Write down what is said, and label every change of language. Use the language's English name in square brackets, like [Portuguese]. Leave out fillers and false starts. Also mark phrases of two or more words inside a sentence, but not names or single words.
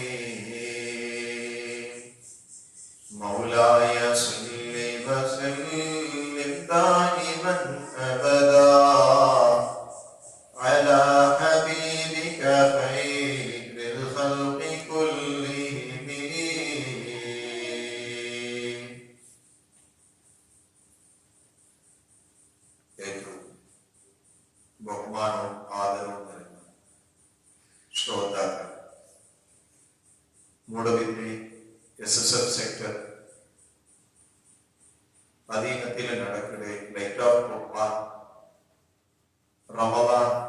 [Arabic] مولاي صل وسلم دائما أبدا على حبيبك خير الخلق كلهم. [Malayalam] ഏറ്റവും ബഹുമാനവും ആദരവും നിറഞ്ഞ ശ്രോതാക്കൾ, മൂടബിദ്രി SSF സെക്ടർ അധീനത്തിൽ നടക്കുന്ന ലൈറ്റ് ഓഫ് ഖുർആൻ റമദാൻ